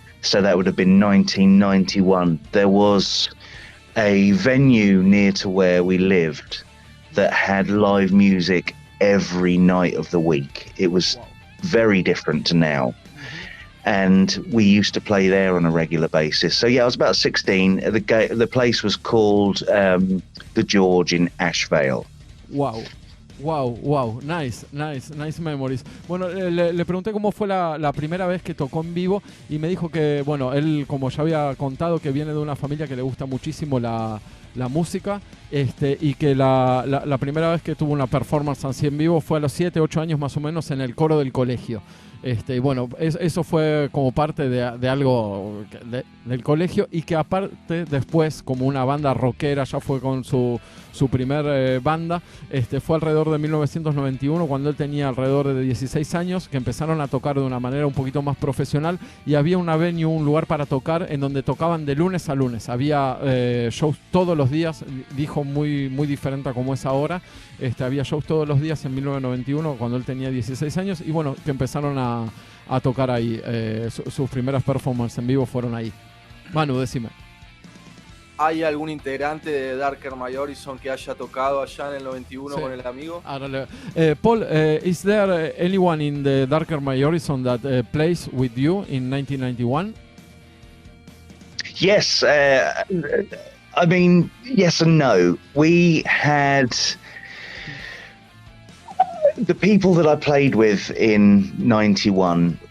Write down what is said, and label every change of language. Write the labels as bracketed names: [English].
[English] So that would have been 1991. There was a venue near to where we lived that had live music every night of the week. It was very different to now. And we used to play there on a regular basis. So yeah, I was about 16. The place was called the George in Ashvale. Wow, nice memories. [Spanish] Bueno, le pregunté cómo fue la primera vez que tocó en vivo y me dijo que, bueno, él, como ya había contado, que viene de una familia que le gusta muchísimo la música, y que la primera vez que tuvo una performance así en vivo fue a los 7, 8 años más o menos en el coro del colegio. Y bueno, eso fue como parte de algo del colegio, y que aparte después, como una banda rockera, ya fue con su primer banda, fue alrededor de 1991, cuando él tenía alrededor de 16 años, que empezaron a tocar de una manera un poquito más profesional, y había una venue, un lugar para tocar, en donde tocaban de lunes a lunes. Había shows todos los días, dijo muy diferente a como es ahora. Había shows todos los días en 1991 cuando él tenía 16 años y bueno, que empezaron a tocar ahí. Sus primeras performances en vivo fueron ahí. Manu, decime. ¿Hay algún integrante de Darker My Horizon que haya tocado allá en el 91 Sí. con el amigo? [English] Paul, is there anyone in the Darker My Horizon that plays with you in 1991? Yes, I mean, yes and no. We had the people that I played with in 91.